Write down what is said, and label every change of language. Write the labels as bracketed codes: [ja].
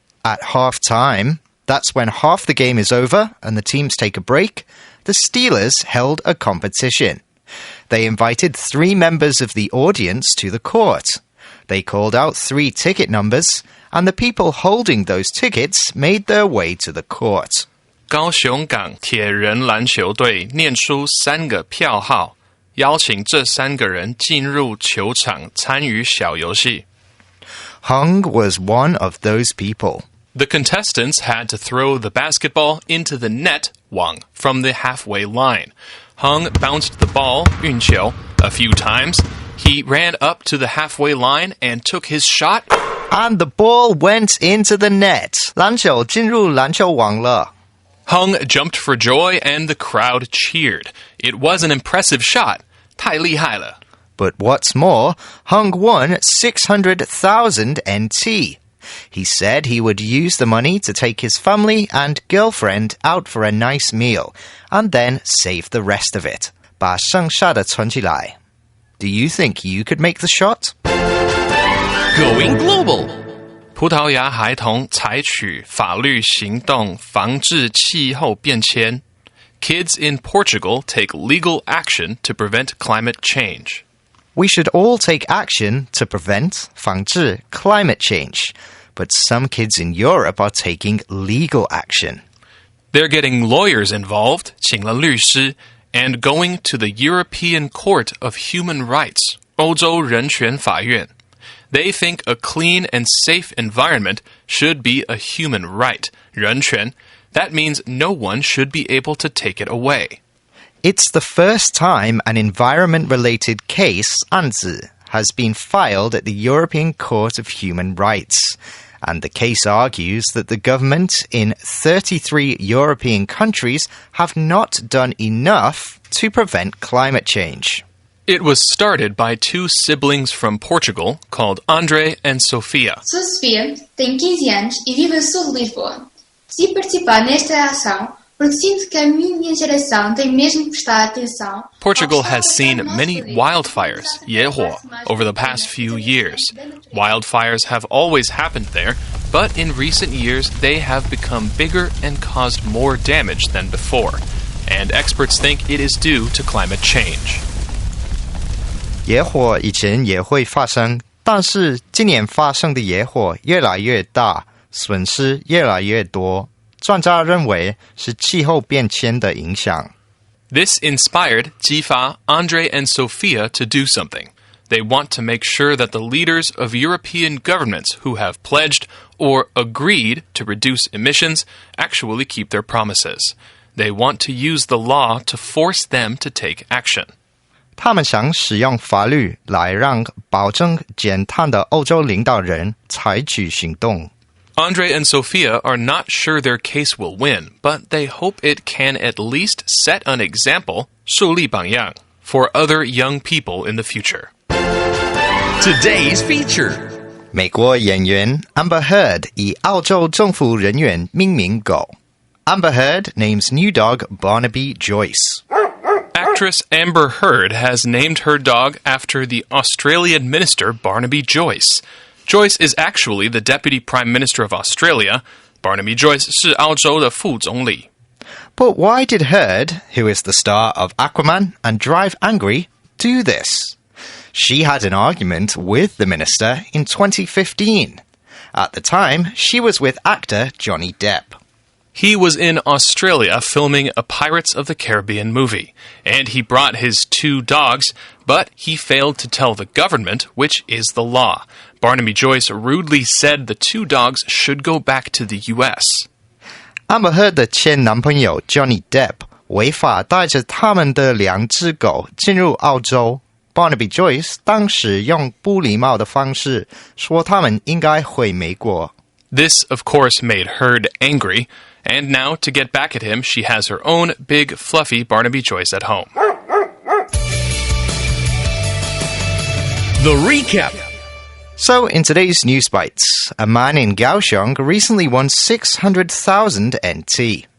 [en] At half-time, that's when half the game is over and the teams take a break, the Steelers held a competition. They invited 3 members of the audience to the court. They called out 3 ticket numbers, and the people holding those tickets made their way to the court. [zh] 高雄港铁人篮球队念出3个票号，邀请这3个人进入球场参与小游戏。 [en] Hung was one of those people. The contestants had to throw the basketball into the net, [zh] 网, [en] from the halfway line. Hung bounced the ball, [zh] 运球, [en] a few times. He ran up to the halfway line and took his shot. And the ball went into the net. [zh] 篮球进入篮球网了。 [en] Hung jumped for joy and the crowd cheered. It was an impressive shot. [zh] 太厉害了. [en] But what's more, Hung won 600,000 NT. He said he would use the money to take his family and girlfriend out for a nice meal, and then save the rest of it. [zh] 把剩下的存起来. [en] Do you think you could make the shot? Going global. [zh] 葡萄牙孩童采取法律行动防治气候变迁. [en] Kids in Portugal take legal action to prevent climate change. We should all take action to prevent [zh] 防治 [en] climate change, but some kids in Europe are taking legal action. They're getting lawyers involved, [zh] 请了律师, [en] and going to the European Court of Human Rights, [zh] 欧洲人权法院. [en] They think a clean and safe environment should be a human right, [zh] 人权. [en] That means no one should be able to take it away. It's the first time an environment-related case, [zh] 案子, [en] has been filed at the European Court of Human Rights. And the case argues that the government in 33 European countries have not done enough to prevent climate change. It was started by 2 siblings from Portugal called Andre and Sofia. [pt] Sou Sofia, tenho 15 anos e vivo a sul de Lisboa. Decidi participar nesta ação porque sinto que a minha geração tem mesmo que prestar atenção. [en] Portugal has seen many wildfires, [zh] 野火, [en] over the past few years. Wildfires have always happened there, but in recent years they have become bigger and caused more damage than before. And experts think it is due to climate change. [zh] 野火以前也会发生，但是今年发生的野火越来越大，损失越来越多。专家认为是气候变迁的影响。 [en] This inspired [zh] 激发 [en] Andre and Sofia to do something. They want to make sure that the leaders of European governments who have pledged or agreed to reduce emissions actually keep their promises. They want to use the law to force them to take action. [zh] 他们想使用法律来让保证减碳的欧洲领导人采取行动。 [en] Andre and Sophia are not sure their case will win, but they hope it can at least set an example, [zh] 树立榜样, [en] for other young people in the future. Today's feature. [zh] 美国演员 Amber Heard 以澳洲政府人员命名狗。 [en] Amber Heard names new dog Barnaby Joyce. Actress Amber Heard has named her dog after the Australian minister Barnaby Joyce. Joyce is actually the Deputy Prime Minister of Australia. [zh] Barnaby Joyce 是澳洲的副总理。 [en] But why did Heard, who is the star of Aquaman and Drive Angry, do this? She had an argument with the minister in 2015. At the time, she was with actor Johnny Depp. He was in Australia filming a Pirates of the Caribbean movie, and he brought his 2 dogs, but he failed to tell the government, which is the law. Barnaby Joyce rudely said the 2 dogs should go back to the U.S. [zh] Amber Heard 的前男朋友 Johnny Depp 违法带着他们的2只狗进入澳洲。 Barnaby Joyce 当时用不礼貌的方式说他们应该回美国。 [en] This, of course, made Heard angry, and now, to get back at him, she has her own big, fluffy Barnaby Joyce at home. The recap. So, in today's News Bites, a man in Kaohsiung recently won 600,000 NT.